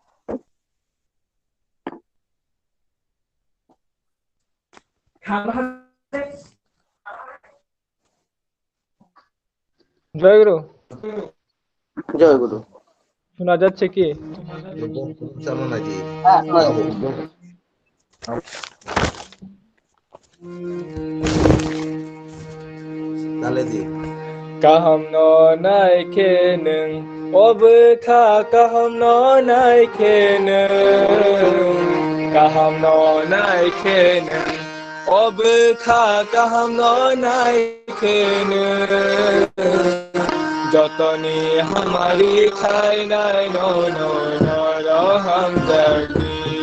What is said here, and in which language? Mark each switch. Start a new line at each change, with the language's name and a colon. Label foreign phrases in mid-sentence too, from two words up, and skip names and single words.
Bangla: জয়গুরু। জয়গুরু। শোনা যাচ্ছে কি? চালু নাকি? তাহলে দি কাহাম নাইখে নং অবখা কাহাম নাইখে নং কাহাম নাইখে নং অবখা কাহাম নাইখে নং যতনি হামারি খাই নাই নরহম দর্দি